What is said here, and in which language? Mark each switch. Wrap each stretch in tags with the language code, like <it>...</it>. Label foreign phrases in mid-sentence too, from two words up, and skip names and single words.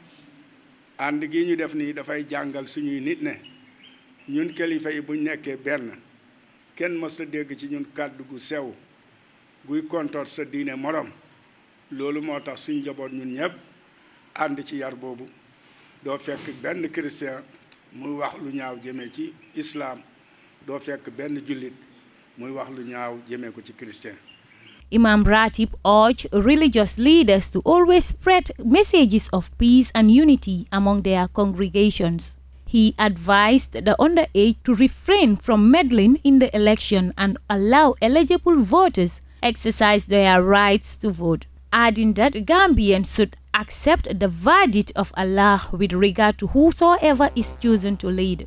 <wo>ànd gi ñu def nii dafay jàngal suñuy nit ne ñun kilifa yi buñ nekkee benn kenn mës a dégg ci ñun kàddu gu sew guy kontoor sa diine morom loolu moo tax suñu njaboot ñun ñëpp ànd ci yar boobu doo fekk benn chrétien muy wax lu ñaaw jëmee ci islam doo fekk benn jullit muy wax lu ñaaw jëmee ko ci chrétien.</wo> <en>Imam Ratib urged religious leaders to always spread messages of peace and unity among their congregations. He advised the underage to refrain from meddling in the election and allow eligible voters exercise their rights to vote, adding that Gambians should accept the verdict of Allah with regard to whosoever is chosen to lead.</en>